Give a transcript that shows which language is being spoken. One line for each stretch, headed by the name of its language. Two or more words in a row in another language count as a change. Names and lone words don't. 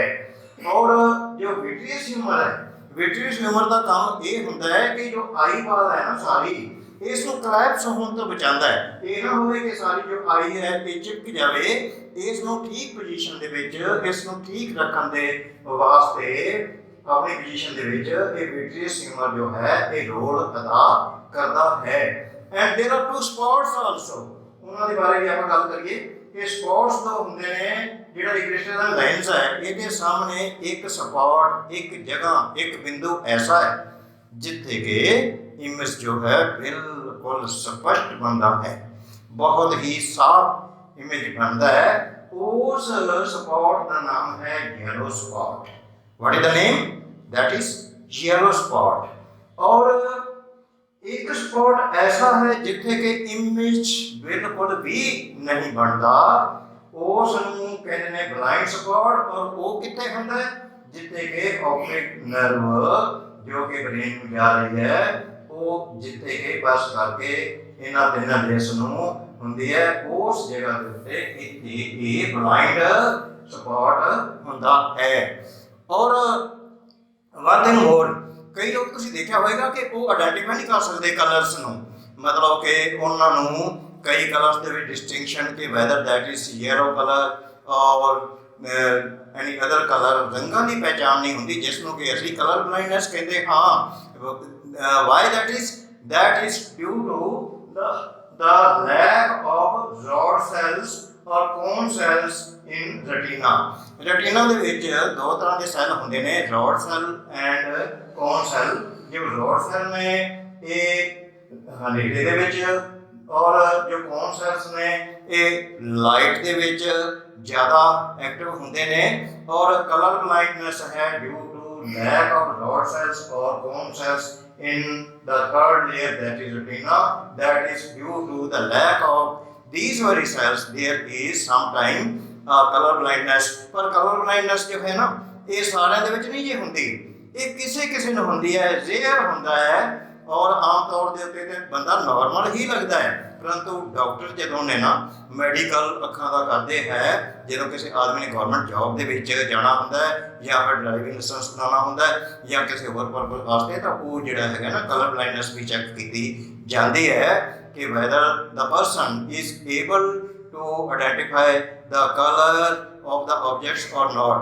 Punjabi: ਔਰ ਜੋ
English: vitreous humor
Punjabi: ਹੈ,
English: vitreous humor
Punjabi: ਦਾ ਕੰਮ ਇਹ ਹੁੰਦਾ ਹੈ ਕਿ ਜੋ
English: eye ball
Punjabi: ਹੈ ਨਾ ਸਾਰੀ ਇਸ ਨੂੰ ਕਲੈਪਸ ਹੋਣ ਤੋਂ ਬਚਾਉਂਦਾ ਹੈ। ਇਹ ਨਾ ਹੋਵੇ ਕਿ ਸਾਰੀ ਜੋ ਆਈ ਹੈ ਇਹ ਚਿਪਕ ਜਾਵੇ। ਇਸ ਨੂੰ ਠੀਕ ਪੋਜੀਸ਼ਨ ਦੇ ਵਿੱਚ ਇਸ ਨੂੰ ਠੀਕ ਰੱਖਣ ਦੇ ਵਾਸਤੇ ਆਪਣੀ ਪੋਜੀਸ਼ਨ ਦੇ ਵਿੱਚ ਇਹ
English: vitreous humor
Punjabi: ਜੋ ਹੈ ਇਹ ਰੋਲ ਅਦਾ ਕਰਦਾ ਹੈ।
English: And there are two spots also.
Punjabi: ਉਹਨਾਂ ਦੇ ਬਾਰੇ ਵੀ ਆਪਾਂ ਗੱਲ ਕਰੀਏ ਕਿ ਸਪੌਟਸ ਦੋ ਹੁੰਦੇ ਨੇ। ਜਿਹੜਾ ਕ੍ਰਿਸਟਲ ਦਾ ਲੈਂਸ ਹੈ ਇਹਦੇ ਸਾਹਮਣੇ ਇੱਕ ਸਪੌਟ, ਇੱਕ ਜਗ੍ਹਾ, ਇੱਕ ਬਿੰਦੂ ਐਸਾ ਹੈ ਜਿੱਥੇ ਕਿ ਇਮੇਜ ਜੋ ਹੈ ਬਿਲਕੁਲ ਸਪਸ਼ਟ ਬਣਦਾ ਹੈ, ਬਹੁਤ ਹੀ ਸਾਫ਼ ਇਮੇਜ ਬਣਦਾ ਹੈ। ਉਸ ਸਪੌਟ ਦਾ ਨਾਮ ਹੈ
English: yellow spot. What is the name? That is yellow spot.
Hindi: और एक स्पॉट ऐसा है जिथे के इमेज बिल्कुल भी नहीं बनता उस
Punjabi: ਨੂੰ ਕਹਿੰਦੇ ਨੇ
English: blind spot.
Punjabi: ਔਰ ਉਹ ਕਿੱਥੇ ਹੁੰਦਾ ਹੈ? ਜਿੱਥੇ ਕਿ
English: optic nerve
Punjabi: ਜੋ ਕਿ ਬ੍ਰੇਨ ਨੂੰ ਜਾ ਰਹੀ ਹੈ ਉਹ ਜਿੱਥੇ ਕਿ ਪਾਸ ਕਰਕੇ ਇਹਨਾਂ ਤਿੰਨਾਂ ਰੇਸ ਨੂੰ ਹੁੰਦੀ ਹੈ ਉਸ ਜਗ੍ਹਾ ਦੇ ਉੱਤੇ ਇਹ
English: blind spot
Punjabi: ਹੁੰਦਾ ਹੈ। ਔਰ
English: one thing
Punjabi: ਹੋਰ, ਕਈ ਲੋਕ ਤੁਸੀਂ ਦੇਖਿਆ ਹੋਵੇਗਾ ਕਿ ਉਹ ਆਇਡੈਂਟੀਫਾਈ ਨਹੀਂ ਕਰ ਸਕਦੇ ਕਲਰਸ ਨੂੰ, ਮਤਲਬ ਕਿ ਉਹਨਾਂ ਨੂੰ ਕਈ ਕਲਰਸ ਦੇ ਵਿੱਚ ਡਿਸਟਿੰਕਸ਼ਨ ਕਿ
English: whether that is yellow color or any other color,
Punjabi: ਰੰਗਾਂ ਦੀ ਪਹਿਚਾਣ ਨਹੀਂ ਹੁੰਦੀ ਜਿਸ ਨੂੰ ਕਿ ਅਸੀਂ
English: color blindness
Punjabi: ਕਹਿੰਦੇ ਹਾਂ।
English: ਵਾਈ that is due to the lack of rod cells or cone cells in retina।
Punjabi: retina ਦੇ ਵਿੱਚ ਦੋ ਤਰ੍ਹਾਂ ਦੇ ਸੈੱਲ ਹੁੰਦੇ ਨੇ,
English: rod cell and cone cell।
Punjabi: ਜੋ
English: rod cell
Punjabi: ਨੇ ਇਹ ਹਨੇਰੇ ਦੇ ਵਿੱਚ ਔਰ ਜੋ
English: cone cells
Punjabi: ਨੇ ਇਹ ਲਾਈਟ ਦੇ ਵਿੱਚ ਜ਼ਿਆਦਾ ਐਕਟਿਵ ਹੁੰਦੇ ਨੇ।
English: ਔਰ color blindness ਹੈ due to lack of rod cells or cone cells in the third layer, that is retina, that is due to the lack of these very cells there is sometime color blindness।
Punjabi: पर
English: color blindness
Hindi: जो है ना ये सारे
Punjabi: ਦੇ ਵਿੱਚ ਨਹੀਂ ਜੇ ਹੁੰਦੀ, ਇਹ ਕਿਸੇ ਨੂੰ ਹੁੰਦੀ ਹੈ, ਰੇਅਰ ਹੁੰਦਾ ਹੈ ਔਰ ਆਮ ਤੌਰ ਦੇ ਉੱਤੇ ਤੇ ਬੰਦਾ ਨਾਰਮਲ ਹੀ ਲੱਗਦਾ ਹੈ।
Hindi: परंतु डॉक्टर
Punjabi: ਜਦੋਂ ਨੇ ਨਾ ਮੈਡੀਕਲ ਅੱਖਾਂ ਦਾ ਕਰਦੇ ਹੈ, ਜਦੋਂ ਕਿਸੇ ਆਦਮੀ ਨੇ
English: government job
Punjabi: ਦੇ ਵਿੱਚ ਜਾਣਾ ਹੁੰਦਾ ਹੈ ਜਾਂ ਫਿਰ
English: driving license
Punjabi: ਬਣਾਉਣਾ ਹੁੰਦਾ ਹੈ ਜਾਂ ਕਿਸੇ ਹੋਰ ਪਰਪਸ ਵਾਸਤੇ, ਤਾਂ ਉਹ ਜਿਹੜਾ ਹੈਗਾ ਨਾ
English: color blindness
Punjabi: ਵੀ ਚੈੱਕ ਕੀਤੀ ਜਾਂਦੀ ਹੈ ਕਿ
English: whether the person is able to identify the color of the objects or not.